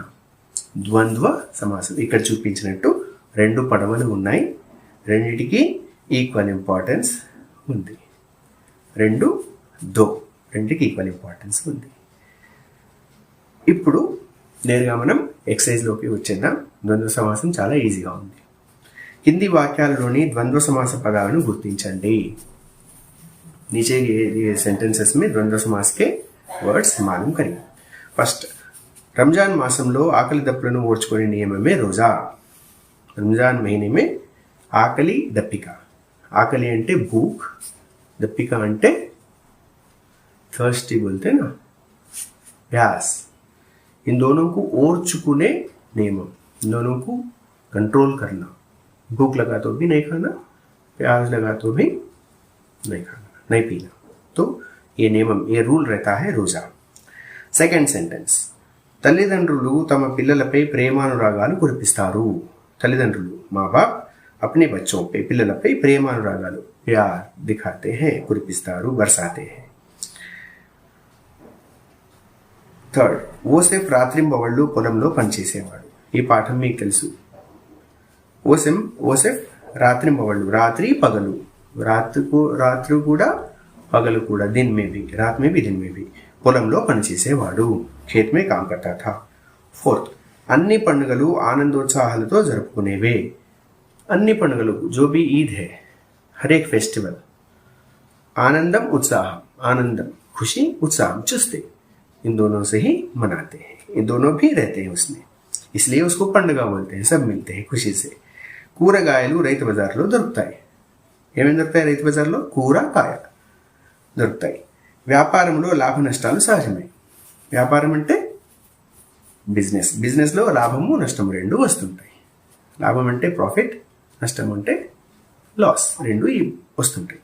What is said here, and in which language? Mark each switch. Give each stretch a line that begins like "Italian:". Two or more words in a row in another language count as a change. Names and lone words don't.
Telugu: ద్వంద్వ సమాసం ఇక్కడ చూపించినట్టు 2 పడవలు ఉన్నాయి, రెండిటికి
English: equal importance
Telugu: ఉంది. రెండుకి
English: equal importance
Telugu: ఉంది. ఇప్పుడు నేరుగా మనం ఎక్సర్సైజ్లోకి వచ్చేద్దాం. ద్వంద్వ సమాసం చాలా ఈజీగా ఉంది. కింది వాక్యాలలోని ద్వంద్వ సమాస పదాలను గుర్తించండి.
Hindi: नीचे ये सेंटेंसेस में द्वंद्व समास के वर्ड्स मालूम करिए.
Telugu: फर्स्ट, రంజాన్ మాసంలో ఆకలి దప్పులను ఓర్చుకునే నియమమే రోజా. రంజాన్
Hindi: మहीने में
Telugu: ఆకలి దప్పిక. ఆకలి అంటే
Hindi: भूख,
Telugu: దప్పిక అంటే
Hindi: थर्स्टी बोलते ना, प्यास. इन दोनों को
Telugu: ఓర్చుకునే నియమము,
Hindi: इन दोनों को कंट्रोल करना. भूख लगा तो भी नहीं खाना, प्यास लगा तो भी नहीं खाना, नहीं पीना. तो ये नियमम, ये रूल रहता है रोजा.
English: second sentence,
Telugu: తల్లిదండ్రులు తమ పిల్లలపై ప్రేమానురాగాలు కురిపిస్తారు.
Hindi: తల్లిదండ్రులు, मां बाप अपने बच्चों पे,
Telugu: పిల్లలపై ప్రేమానురాగాలు
Hindi: प्यार दिखाते हैं, కురిపిస్తారు, बरसाते हैं.
Telugu: థర్డ్, ఓసెఫ్ రాత్రింబవళ్ళు పొలంలో పనిచేసేవాడు. ఈ పాఠం మీకు తెలుసు. ఓసెఫ్ రాత్రింబవళ్ళు, రాత్రి పగలు, రాత్రి కూడా పగలు కూడా,
Hindi: दिन में भी, रात में भी दिन में भी
Telugu: పొలంలో పనిచేసేవాడు.
Hindi: खेत में काम करता था.
Telugu: ఫోర్త్, అన్ని పండుగలు ఆనందోత్సాహాలతో జరుపుకునేవే. అన్ని పండుగలు,
Hindi: जो भी ईद है, हर एक फेस्टिवल,
Telugu: ఆనందం ఉత్సాహం,
Hindi: आनंदम खुशी, उत्साहम चुस्ते, इन दोनों से ही मनाते हैं. ये दोनों भी रहते हैं उसमें, इसलिए उसको పండుగ बोलते हैं. सब मिलते हैं खुशी से.
Telugu: కూరగాయలు రైతు బజార్లో దొరుకుతాయి. ఏమేమి దొరుకుతాయి రైతు బజార్లో? కూర, కాయ దొరుకుతాయి. వ్యాపారంలో లాభ నష్టాలు సహజమే. వ్యాపారం అంటే బిజినెస్. బిజినెస్లో లాభము నష్టము రెండు వస్తుంటాయి. లాభం అంటే ప్రాఫిట్, నష్టం అంటే లాస్, రెండు వస్తుంటాయి.